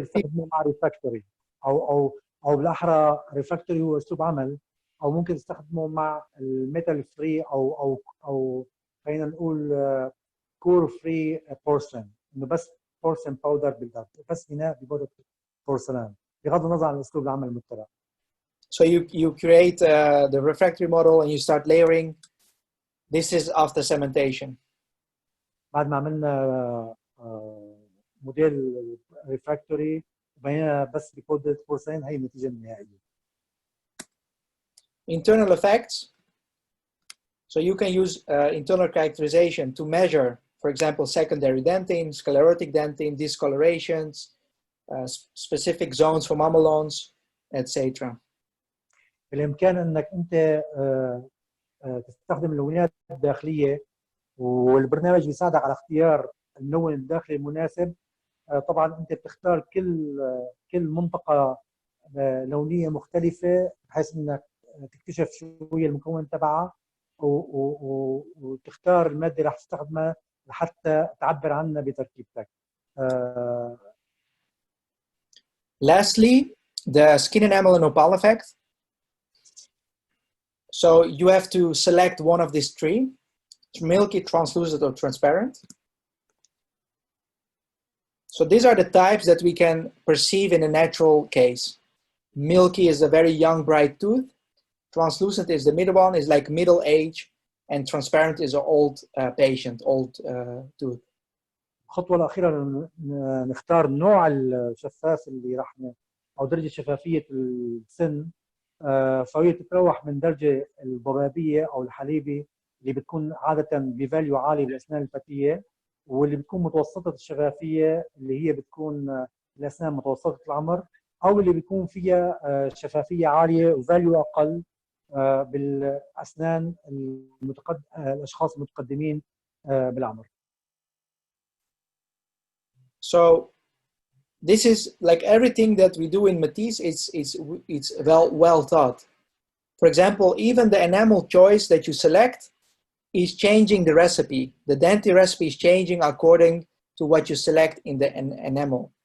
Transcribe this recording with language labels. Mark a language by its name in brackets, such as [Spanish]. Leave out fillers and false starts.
[Arabic] تستخدمه مع ريفاكتوري أو بالأحرى ريفاكتوري هو أسلوب عمل، أو ممكن تستخدمه مع الميتال فري أو خلينا نقول كور فري بورسلين، إنه بس بورسلين باودر بالذات، بس إناء ببودرة بورسلان، بغض النظر عن أسلوب العمل المتبع. [English] So you create the refractory model and you start layering. This is after cementation. [Arabic] بعد ما عملنا موديل ريفراكتوري وبيننا بس ببودرة بورسلين، هي النتيجة النهائية. [English] Internal effects. So you can use internal characterization to measure, for example, secondary dentin, sclerotic dentin, discolorations, specific zones for mamelons, etc. [Arabic] بالإمكان أنك أنت تستخدم اللونات الداخلية، والبرنامج بيساعدك على اختيار اللون الداخلي المناسب. طبعا أنت بتختار كل منطقة لونية مختلفة بحيث أنك تكتشف شو هي المكون تبعها وتختار المادة اللي راح تستخدمها لحتى تعبر عنها بتركيبتك. [English] Lastly, the skin enamel and opal effect. So you have to select one of these three: milky, translucent, or transparent. So these are the types that we can perceive in a natural case. Milky is a very young, bright tooth. Translucent is the middle one, is like middle age, and transparent is an old patient, old tooth. [Arabic] الخطوة الأخيرة نختار نوع الشفاف اللي راح أو درجة شفافية السن، فهي تتراوح من درجة الضبابية أو الحليبي اللي بتكون عادة بفاليو عالي بالأسنان الفتية، واللي بتكون متوسطة الشفافية اللي هي بتكون الأسنان متوسطة العمر، أو اللي بيكون فيها شفافية عالية وفاليو أقل بالأسنان الأشخاص المتقدمين بالعمر. [English] So this is like everything that we do in Matisse, it's well thought. For example, even the enamel choice that you select is changing the recipe. The Denti recipe is changing according to what you select in the enamel.